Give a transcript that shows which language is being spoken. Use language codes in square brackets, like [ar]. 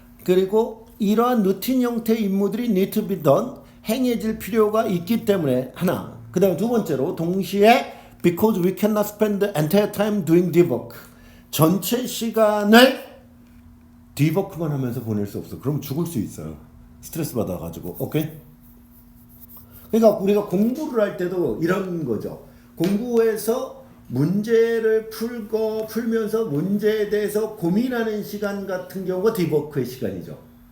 [ko] 그리고 이러한 루틴 형태의 임무들이 [en] need to be done, [ko] 행해질 필요가 있기 때문에 하나. 그 다음에 두 번째로 동시에 [en] because we cannot spend the entire time doing deep work. [ko] 전체 시간을 디버크만 하면서 보낼 수 없어. 그럼 죽을 수 있어요. 스트레스 받아가지고. 오케이? 그러니까 우리가 공부를 할 때도 이런 거죠. 공부에서 문제를 풀면서 문제에 대해서 고민하는 시간 같은 경우가 딥워크의 시간이죠.